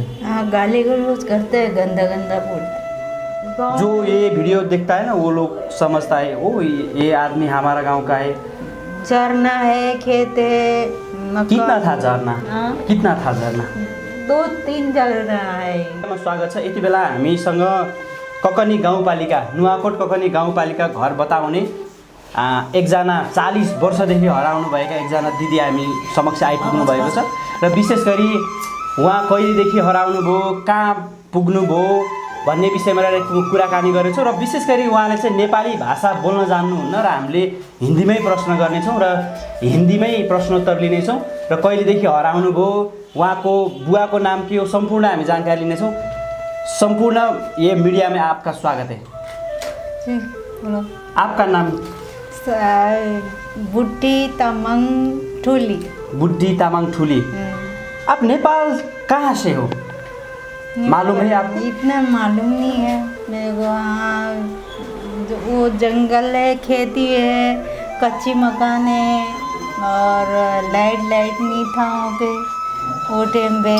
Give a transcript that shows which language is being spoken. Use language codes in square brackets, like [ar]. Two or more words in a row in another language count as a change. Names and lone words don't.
[hi] हाँ, गाली गलौज करते हैं, गंदा गंदा बोलते। जो ये वीडियो देखता है ना वो लोग समझता है ओ ये आदमी हमारा गांव का है। झरना है, खेत है, मकान। कितना था झरना? हाँ? कितना था झरना? 2-3 झरना है। [ne] स्वागत छ। यति बेला हामीसँग ककनी गाउँपालिका, नुवाकोट ककनी गाउँपालिका घर बताउने एकजना 40 वर्षदेखि हराउनु भएका एकजना दिदी हामी समक्ष आइपुग्नु भएको छ र विशेष गरी उहाँ कहिलेदेखि हराउनु भयो, कहाँ पुग्नु भयो भन्ने विषयमा कुराकानी गरेछौँ र विशेष गरी उहाँले चाहिँ नेपाली भाषा बोल्न जान्नुहुन्न र हामीले हिन्दीमै प्रश्न गर्नेछौँ र हिन्दीमै प्रश्नोत्तर लिनेछौँ र कहिलेदेखि हराउनु भयो, उहाँको बुवाको नाम के हो, सम्पूर्ण हामी जानकारी लिनेछौँ। [hi] संपूर्ण ये मीडिया में आपका स्वागत है। जी, बोलो। आपका नाम? बुट्टी तामाङ ठुली। बुड्ढी तामाङ ठुली। आप नेपाल कहाँ से हो? मालूम है आपको? इतना मालूम नहीं है मेरे को। हाँ, वो जंगल है, खेती है, कच्ची मकान है और लाइट नहीं था वहाँ पे वो टाइम पे।